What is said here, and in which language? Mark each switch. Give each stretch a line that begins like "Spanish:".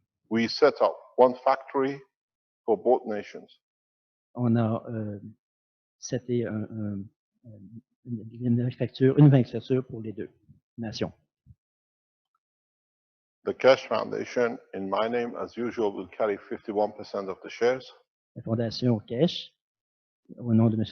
English: We set up one factory for both nations.
French: On a seté une manufacture pour les deux nations.
English: The Cash Foundation, in my name, as usual, will carry 51% of the shares.
French: La fondation Cash, au nom de M.